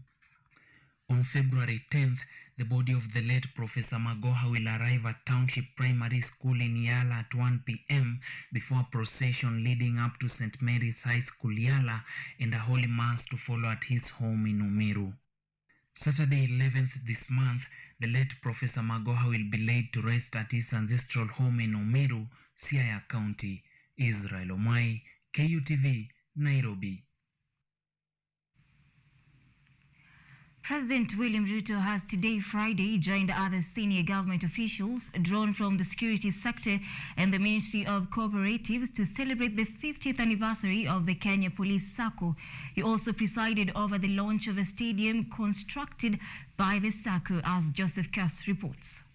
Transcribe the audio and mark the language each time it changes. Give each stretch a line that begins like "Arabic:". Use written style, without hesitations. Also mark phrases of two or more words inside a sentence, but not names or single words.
English: On February 10th, the body of the late Professor Magoha will arrive at Township Primary School in Yala at 1 p.m. before a procession leading up to St. Mary's High School Yala and a holy mass to follow at his home in Umeru. Saturday 11th this month, the late Professor Magoha will be laid to rest at his ancestral home in Umeru, Siaya County. Israel Omai, KUTV, Nairobi. President William Ruto has today, Friday, joined other senior government officials drawn from the security sector and the Ministry of Cooperatives to celebrate the 50th anniversary of the Kenya Police Sacco. He also presided over the launch of a stadium constructed by the Sacco, as Joseph Cass reports.